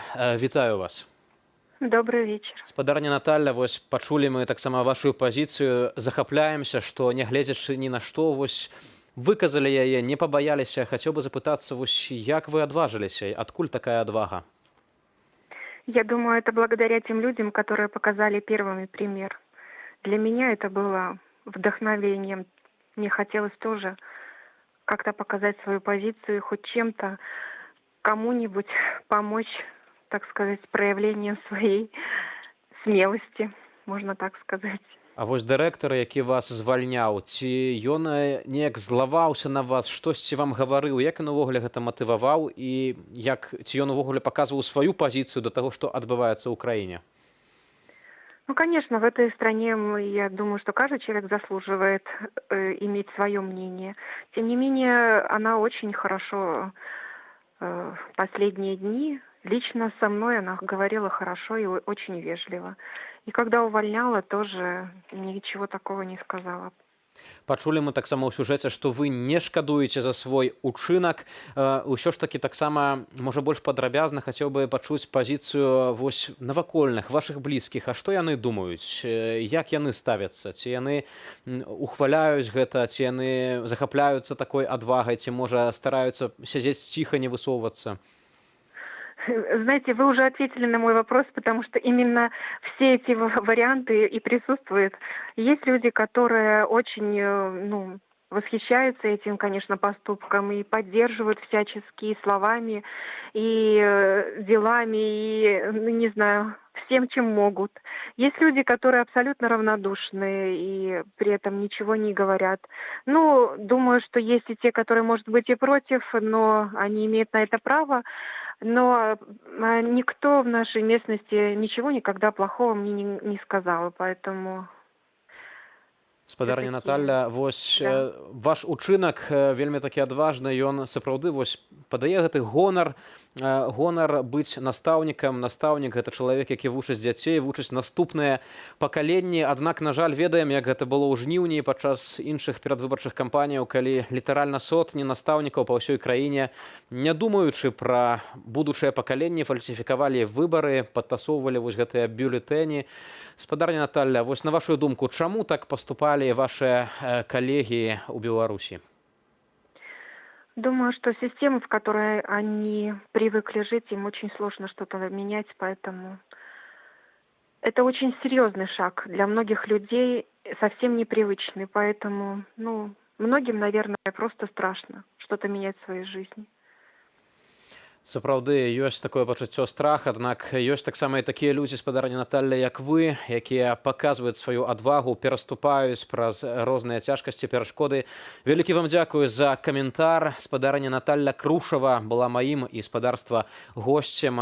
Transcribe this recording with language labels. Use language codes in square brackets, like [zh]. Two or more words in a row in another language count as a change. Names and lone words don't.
[be] Вітаю вас. [ru] Добрый вечер. [be] Спадарня Наталья, вось пачулі мы таксама вашу пазіцыю, захапляемся, што нягледзячы ні на што, вось выказалі яе, не пабаяліся. Хацеў бы запытацца, вось як вы адважыліся, адкуль такая адвага? [ru] Я думаю, это благодаря тем людям, которые показали первыми пример. Для меня это было вдохновением. Мне хотелось тоже как-то показать свою позицию, хоть чем-то кому-нибудь помочь, так сказать, проявлением своей смелости, можно так сказать. [be] А вось дырэктар, які вас звальняў, ці ён неяк злаваўся на вас, штосьці вам гаварыў, як ён увогуле гэта матываваў і ці ён увогуле паказваў сваю пазіцыю да таго, што адбываецца ў краіне? Ну, [ru] конечно, в этой стране, я думаю, что каждый человек заслуживает иметь свое мнение. Тем не менее, она очень хорошо последние дни, лично со мной она говорила хорошо и очень вежливо. И когда увольняла, тоже ничего такого не сказала. [be] Пачулі мы таксама ў сюжэце, што вы не шкадуеце за свой учынак. Усё ж такі таксама, можа, больш падрабязна хацеў бы пачуць пазіцыю вось навакольных, вашых блізкіх. А што яны думаюць? Як яны ставяцца? Ці яны ухваляюць гэта? Ці яны захапляюцца такой адвагай? Ці, можа, стараюцца сядзець ціха, не высоўвацца? [ru] Знаете, вы уже ответили на мой вопрос, потому что именно все эти варианты и присутствуют. Есть люди, которые очень, восхищаются этим, конечно, поступком и поддерживают всячески словами, и делами, и, не знаю, всем, чем могут. Есть люди, которые абсолютно равнодушны и при этом ничего не говорят. Думаю, что есть и те, которые, может быть, и против, но они имеют на это право. Но никто в нашей местности ничего никогда плохого мне не сказал, поэтому... [be] Спадарня Наталья, вось ваш учынак вельмі такі адважны, ён сапраўды вось падае гэты гонар быць настаўнікам. Настаўнік гэта чалавек, які вучыць дзяцей, вучыць наступныя пакаленні. Аднак, на жаль, ведаем, як гэта было ў жніўні падчас іншых перадвыбарчых кампаніяў, калі літаральна сотні настаўнікаў па ўсёй краіне, не думаючы пра будучыя пакаленні, фальсіфікавалі выбары, падтасоўвалі вось гэтыя бюлетэні. Спадарня Наталья, вось на вашу думку, чаму так паступалі [ru] ваши коллеги у Беларуси? Думаю, что система, в которой они привыкли жить, им очень сложно что-то менять, поэтому это очень серьезный шаг для многих людей, совсем непривычный, поэтому, многим, наверное, просто страшно что-то менять в своей жизни. [be] Сапраўды ёсць такое пачуццё страх, аднак ёсць таксама і такія людзі, спадарня Наталля, як вы, якія паказваюць сваю адвагу, пераступаюць праз розныя цяжкасці, перашкоды. Вялікі вам дзякую за каментар. Спадарня Наталля Крушава была маім і спадарства госцем.